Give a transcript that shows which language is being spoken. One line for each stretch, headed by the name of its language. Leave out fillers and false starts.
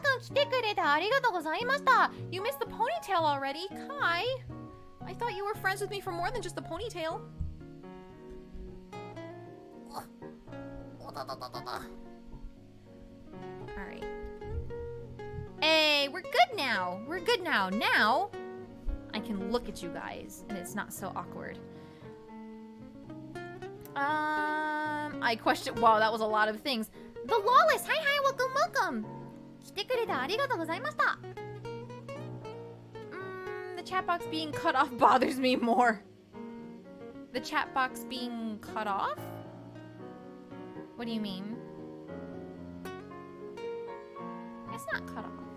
Japanese: 来てくれてありがとうございました.
English: You missed the ponytail already? Kai? I thought you were friends with me for more than just the ponytail. Alright. Hey, we're good now. We're good now. Now, I can look at you guys, and it's not so awkward. I question. Wow, that was a lot of things. The Lawless! Hi, welcome.
Japanese: 来てくれてありがとうございました.
English: The chat box being cut off bothers me more. The chat box being cut off? What do you mean? It's not cut off.